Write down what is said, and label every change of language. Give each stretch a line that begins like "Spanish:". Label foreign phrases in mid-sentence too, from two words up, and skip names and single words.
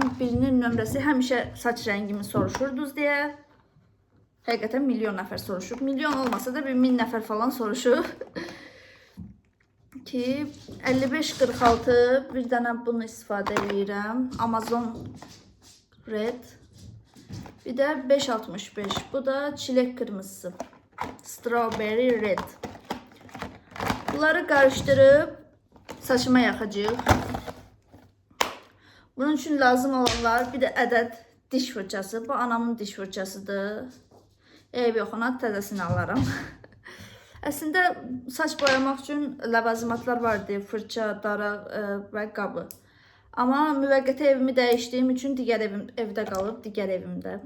Azerbaijani: Birinin nömrəsi həmişə saç rəngimi soruşurdunuz deyə. Həqiqətən milyon nəfər soruşub. Milyon olmasa da bir 1000 nəfər falan soruşub. Ki 55-46 bir dənə bunu istifadə edirəm. Amazon Red. Bir də 565.
Turkish: Bu da çilek kırmızısı.
English: Strawberry Red.
Turkish: Bunları karıştırıp saçıma yakacağıq. Bunun için lazım olanlar bir de
Azerbaijani: ədəd diş fırçası. Bu anamın diş fırçasıdır. Eyb yoxuna təzəsini alaram. Əslində saç boyamaq üçün ləvazimatlar vardı. Fırça, daraq və qabı. Amma müvəqqəti evimi dəyişdiyim üçün digər evim evdə qalıb, digər evimdə.